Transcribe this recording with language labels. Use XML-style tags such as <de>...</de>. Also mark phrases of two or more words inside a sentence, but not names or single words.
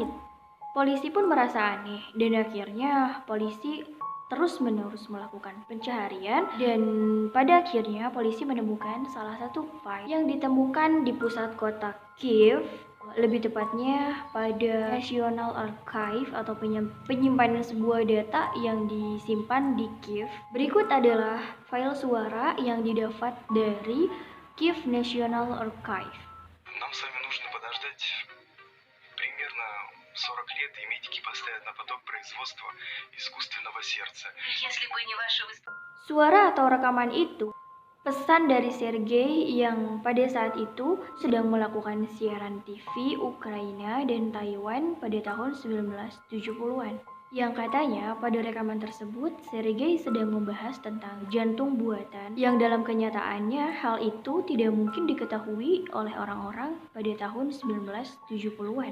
<id>Polisi pun merasa aneh dan akhirnya polisi terus-menerus melakukan pencaharian dan pada akhirnya polisi menemukan salah satu file yang ditemukan di pusat kota Kiev, lebih tepatnya pada</id> <en>National Archive</en> <id>atau penyimpanan sebuah data yang disimpan di Kiev. Berikut adalah file suara yang didapat dari Kiev National Archive.</id> <ru>Нам с вами нужно подождать примерно 40 лет, и медики поставят на поток производства искусственного сердца. Если бы не ваше</ru> <id>Suara atau rekaman itu pesan dari Sergei yang pada saat itu sedang melakukan siaran TV Ukraina dan Taiwan pada tahun 1970-an. Yang katanya pada rekaman tersebut Sergei sedang membahas tentang jantung buatan yang dalam kenyataannya hal itu tidak mungkin diketahui oleh orang-orang pada tahun 1970-an.</id>